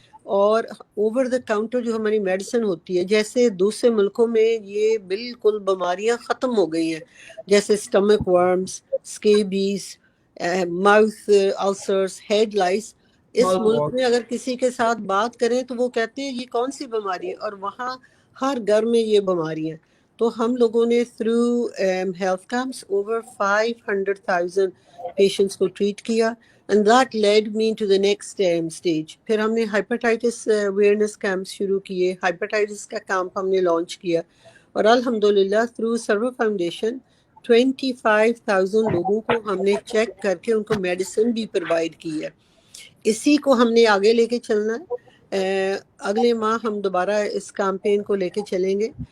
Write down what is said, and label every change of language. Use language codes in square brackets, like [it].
[ur] اور over the counter جو ہماری میڈیسن ہوتی ہے، جیسے دوسرے ملکوں میں یہ بالکل بیماریاں ختم ہو گئی ہیں، جیسے اسٹمک ورمز، اسکیبیز، ماؤتھ السرس، ہیڈ لائس. اس ملک میں اگر کسی کے ساتھ بات کریں تو وہ کہتے ہیں یہ کون سی بیماری ہے، اور وہاں ہر گھر میں یہ بیماری ہیں. تو ہم لوگوں نے through health campus over 500,000 patients کو ٹریٹ کیا. [en] And that led me to the next stage. [ur] پھر ہم نے ہائپرٹائٹس اویئرنیس کیمپ شروع کیے، ہائپرٹائٹس کا کیمپ ہم نے لانچ کیا، اور الحمدللہ تھرو سرور فاؤنڈیشن 25,000 لوگوں کو ہم نے چیک کر کے ان کو میڈیسن بھی پرووائڈ کی ہے. اسی کو ہم نے آگے لے کے چلنا ہے. اگلے ماہ ہم دوبارہ اس کیمپین کو لے کے چلیں گے.